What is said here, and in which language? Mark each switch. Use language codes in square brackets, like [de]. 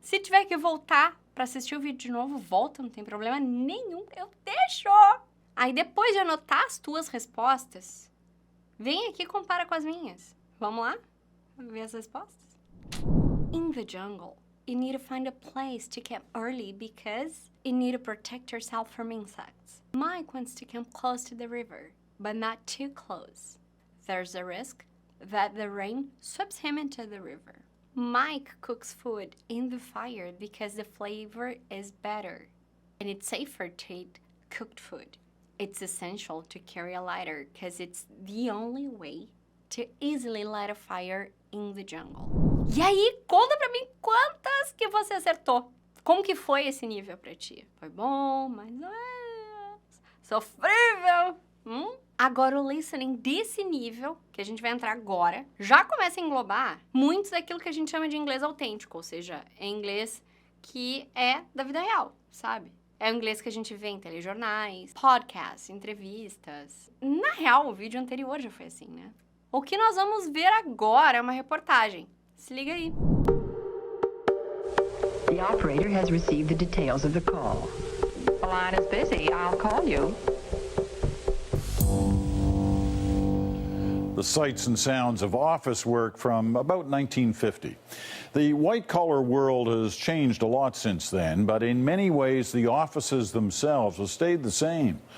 [pt] Se tiver que voltar para assistir o vídeo de novo, volta, não tem problema nenhum, eu deixo. Aí depois de anotar as tuas respostas, vem aqui e compara com as minhas. Vamos lá? Ver as respostas? [en] In the jungle, you need to find a place to camp early because you need to protect yourself from insects. Mike wants to camp close to the river, but not too close. There's a risk that the rain sweeps him into the river. Mike cooks food in the fire because the flavor is better, and it's safer to eat cooked food. It's essential to carry a lighter because it's the only way to easily light a fire in the jungle. [pt] E aí, conta pra mim quantas que você acertou. Como que foi esse nível pra ti? Foi bom, mais ou menos, sofrível? Agora o listening desse nível, que a gente vai entrar agora, já começa a englobar muitos daquilo que a gente chama de inglês autêntico, ou seja, é inglês que é da vida real, sabe? É o inglês que a gente vê em telejornais, podcasts, entrevistas. Na real, o vídeo anterior já foi assim, né? O que nós vamos ver agora é uma reportagem. Se liga aí. [en] The operator has received the details of the call. The line is busy. I'll call you. The sights and sounds of office work from about 1950. The white-collar world has changed a lot since then, but in many ways the offices themselves have stayed the same.